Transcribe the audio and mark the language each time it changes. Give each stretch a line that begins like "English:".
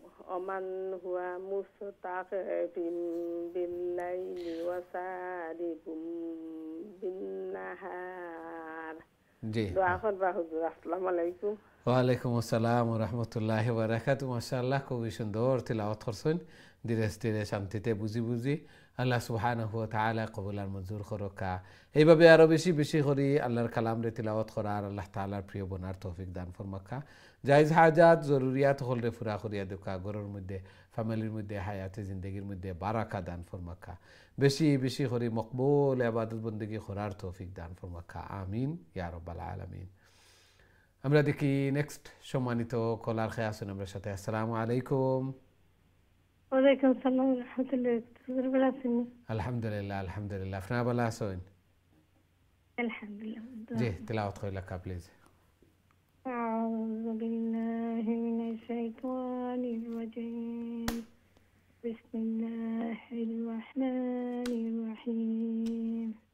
Arabic: ومن هو مستخف بالليل وسارب بالنهار.
Bangla: জি দোয়া করবা হুজুর। আসসালামু আলাইকুম। ওয়ালাইকুম আসসালাম ওয়া রাহমাতুল্লাহি ওয়া বারাকাতুহু। মাশাআল্লাহ, খুবই সুন্দর তিলাওয়াত করছেন, ধীরে ধীরে শান্তিতে বুঝি বুঝি। আল্লাহ সুবহানাহু ওয়া তাআলা কবুল আর মঞ্জুর করুক। এইভাবে আরো বেশি বেশি করে আল্লাহর কালাম রে তিলাওয়াত করার, আল্লাহ তাআলার প্রিয় বনার তৌফিক দান ফরমাক্কা। জায়েজ হাজাত জরুরিয়াত হলরে পুরা করিয়া দেখা, ঘরের মধ্যে ফ্যামিলির মধ্যে হায়াতে জিন্দেগির মধ্যে বারাকা দান ফরমাক্কা। বেশি বেশি করে মকবুল ইবাদত বন্দেগী করার তৌফিক দান ফরমাক্কা। আমিন ইয়া রাব্বাল আলামিন। আমরা দেখি নেক্সট সম্মানিত কলার খেয়ে আসুন আমরা সাথে। আসসালামু আলাইকুম। ওয়ালাইকুম আসসালাম রাহমাতুল্লাহি হুজুর, ভালো আছেন? আলহামদুলিল্লাহ আলহামদুলিল্লাহ, আপনারা ভালো আছেন? আলহামদুলিল্লাহ। জি তিলাওয়াত কইলা প্লিজ।
Arabic: أعوذ بالله من الشيطان الرجيم. بسم الله الرحمن الرحيم.